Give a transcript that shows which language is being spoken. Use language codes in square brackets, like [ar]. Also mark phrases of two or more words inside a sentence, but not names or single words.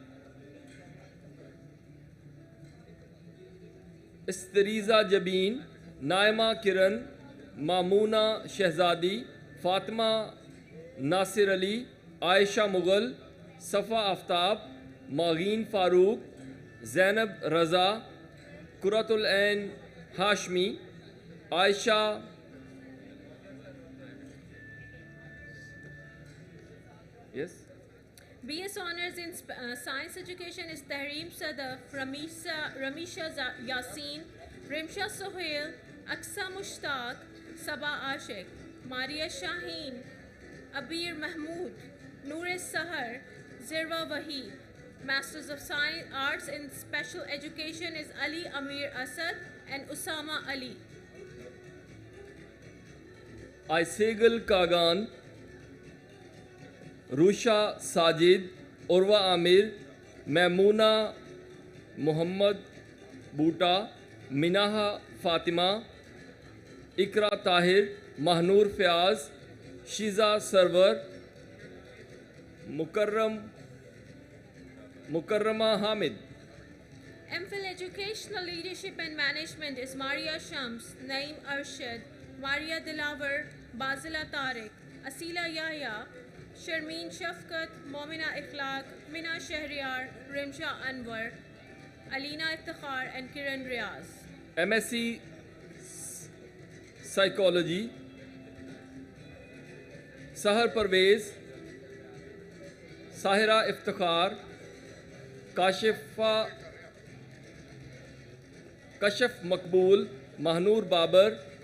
[en] استریزہ جبین, نائمہ کرن, مامونہ شہزادی, فاطمہ ناصر علی, عائشہ مغل, صفا آفتاب, ماغین فاروق, زینب رضا, قرۃ العین ہاشمی, عائشہ BS Honors in Science Education is Tahreem Sadaf, Ramisha Yaseen, Rimsha Sohail, Aqsa Mushtaq, Sabah Ashik, Maria Shaheen, Abir Mahmood, Noor Sahar, Zirwa Waheed. Masters of Science Arts in Special Education is Ali Amir Asad and Usama Ali. آئسیگل کاگان, روشا ساجد, عروہ عامر, میمونہ محمد بوٹا, مناہا فاطمہ, اقرا طاہر, مہنور فیاض, شیزا سرور, مکرمہ حامد. MPhil Educational Leadership and Management is Maria Shams, Naeem Arshad, Maria Dilawar, Basila Tariq, Asila Yahya, Sharmeen Shafqat, Momina Ikhlaq, Mina Shahryar, Rimsha Anwar, Alina Iftikhar and Kiran Riaz. MSc Psychology, Sahar Parvez, Sahira Iftikhar, Kashif Maqbool, Mahnoor Babar.